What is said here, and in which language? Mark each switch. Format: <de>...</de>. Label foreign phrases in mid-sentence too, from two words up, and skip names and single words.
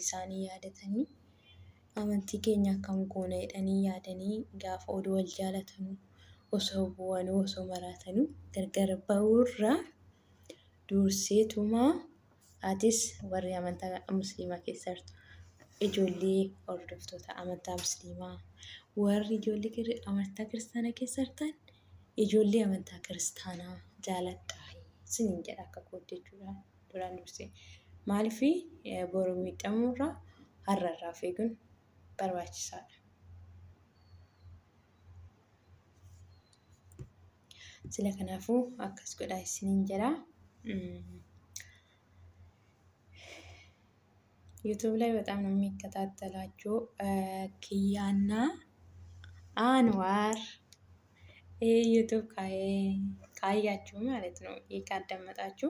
<om>isaanii yaadatanii amantii keenya akkam goona jedhanii yaadanii gaafa oduu wal jaalatanu osoo bu'anuu osoo maraatanuu gargar ba'uurra durseetuma atis warri amantaa musliimaa keessa jirtu ijoollee hordoftoota amantaa musliimaa warri ijoollee amantaa kiristaanaa keessa jirtan ijoollee amantaa kiristaanaa jaaladhaa isiniin jedha akka kootti jechuudha duraan dursee. Maaliif boru miidhamuurraa har'arraa of eeguun barbaachisaadha. Sila kanaafuu akkas godhaa isiniin jedha.</om> <am>ዩቱብ ላይ በጣም ነው የሚከታተላችሁ ኪያና አንዋር ዩቱብ ካያችሁ ማለት ነው ካዳመጣችሁ</am>